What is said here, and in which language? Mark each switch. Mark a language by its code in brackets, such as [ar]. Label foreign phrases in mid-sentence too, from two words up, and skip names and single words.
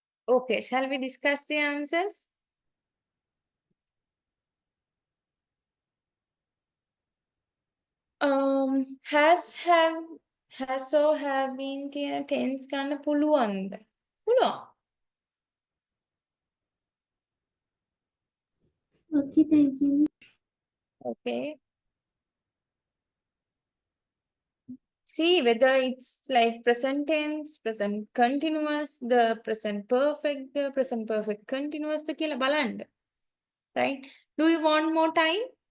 [en] Okay, shall we discuss the answers? Has or have been කියන tense [si] ගන්න පුළුවන්ද? පුළුවන්. [en] Okay, thank you. Okay. See whether it's like present tense, present continuous, the present perfect, the present perfect continuous [si] ද කියලා බලන්න. [en] Right? Do you want more time?